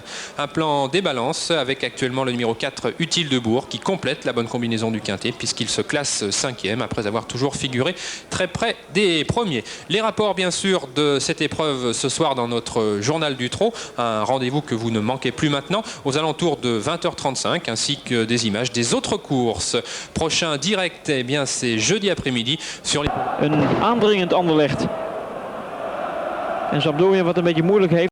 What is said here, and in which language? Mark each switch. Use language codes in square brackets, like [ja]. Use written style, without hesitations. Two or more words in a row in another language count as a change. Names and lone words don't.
[fr] Un plan des balances avec actuellement le numéro 4 Utile Dubourg qui complète la bonne combinaison du quintet puisqu'il se classe 5e après avoir toujours figuré très près des premiers. Les rapports bien sûr de cette épreuve ce soir dans notre journal du trot, un rendez-vous que vous ne manquez plus maintenant aux alentours de 20h35 ainsi que des images des autres courses. Prochain direct, eh bien c'est jeudi après-midi sur les... [nl] Een aandringend Anderlecht. En Sampdoria wat een beetje moeilijk heeft.